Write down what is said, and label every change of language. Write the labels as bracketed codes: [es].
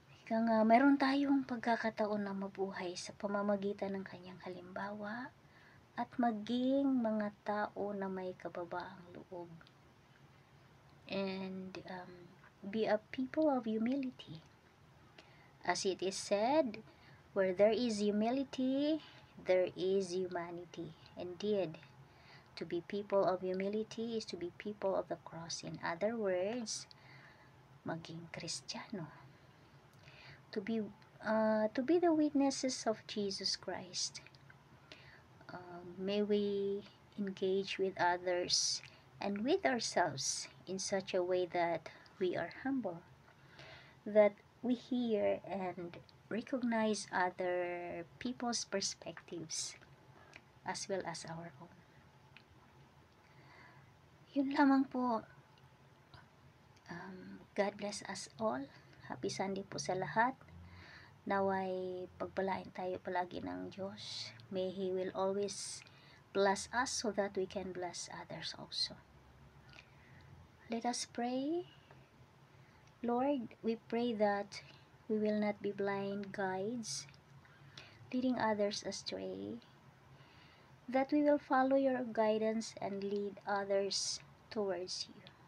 [tl] Kaya nga, mayroon tayong pagkakataon na mabuhay sa pamamagitan ng kanyang halimbawa at maging mga tao na may kababaang loob. [en] And be a people of humility. As it is said, where there is humility, there is humanity. Indeed, to be people of humility is to be people of the cross. In other words, [tl] maging Kristiyano. [en] To be the witnesses of Jesus Christ. May we engage with others and with ourselves in such a way that we are humble, that we hear and recognize other people's perspectives as well as our own. [tl] Yun lamang po. [en] God bless us all. Happy Sunday [tl] po sa lahat. Naway pagpalain tayo palagi ng Diyos. [en] May He will always bless us so that we can bless others also. Let us pray. Lord, we pray that we will not be blind guides, leading others astray, that we will follow your guidance and lead others towards you.